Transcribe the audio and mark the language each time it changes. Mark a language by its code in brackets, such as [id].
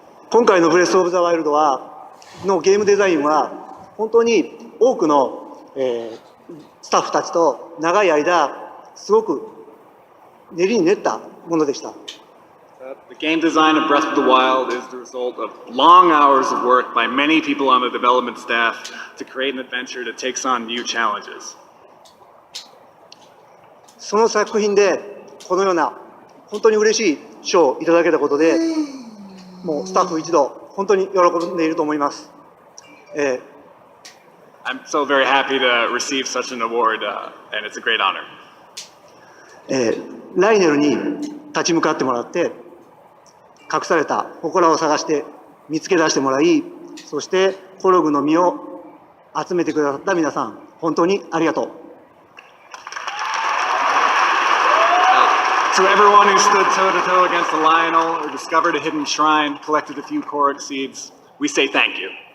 [ja] 今回のブレスオブザワイルドのゲームデザインは本当に多くの、スタッフたちと長い間すごく練りに練ったものでした。 [en] The game design of Breath of the Wild is the result of long hours of work by many people on the development staff to create an adventure that takes on new challenges. [ja] その作品でこのような本当に嬉しい賞をいただけたことで、もうスタッフ一同本当に喜んでいると思います。 [en] I'm so very happy to receive such an award, and it's a great honor. [ja] ライネルに立ち向かってもらって、隠された祠を探して見つけ出してもらい、そしてコログの実を集めてくださった皆さん、本当にありがとう。 [en] To everyone who stood toe-to-toe against the Lionel or discovered a hidden shrine, collected a few Korok seeds, we say thank you.